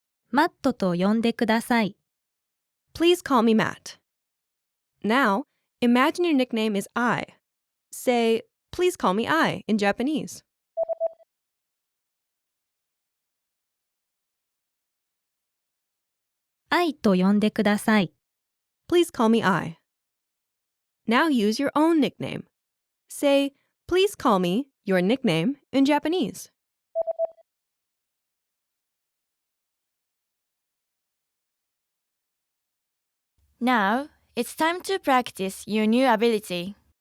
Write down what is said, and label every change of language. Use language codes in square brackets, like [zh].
[ja] マットと呼んでください。 [en] Please call me Matt. Now, imagine your nickname is I. Say, please call me I in Japanese. [ja] アイと呼んでください。 [en] Please call me I. Now use your own nickname. Say, please call me your nickname in Japanese. Now, it's time to practice your new ability.